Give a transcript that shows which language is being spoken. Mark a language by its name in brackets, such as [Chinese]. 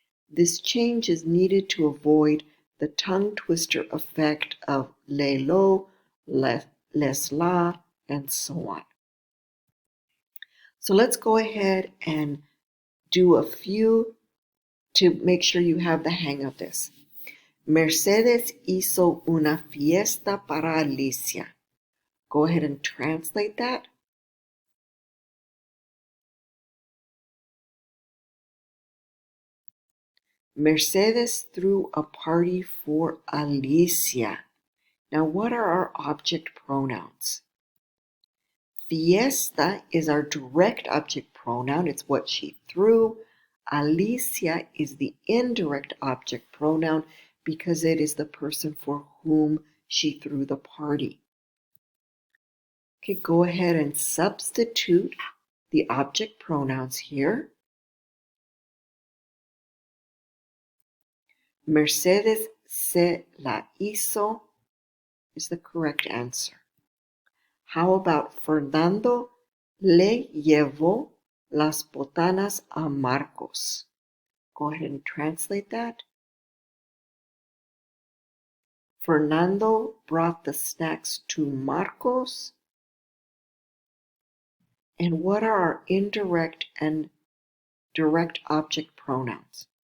[English] This change is needed to avoid the tongue twister effect of le lo, les la, and so on. So let's go ahead and do a few to make sure you have the hang of this. [Spanish] Mercedes hizo una fiesta para Alicia. [English] Go ahead and translate that. Mercedes threw a party for Alicia. Now, what are our object pronouns? Fiesta is our direct object pronoun. It's what she threw. Alicia is the indirect object pronoun because it is the person for whom she threw the party. Okay, go ahead and substitute the object pronouns here. Mercedes [Spanish] se la hizo [English] is the correct answer. How about [Spanish] Fernando le llevó las botanas a Marcos? [English] Go ahead and translate that. Fernando brought the snacks to Marcos. And what are our indirect and direct object pronouns?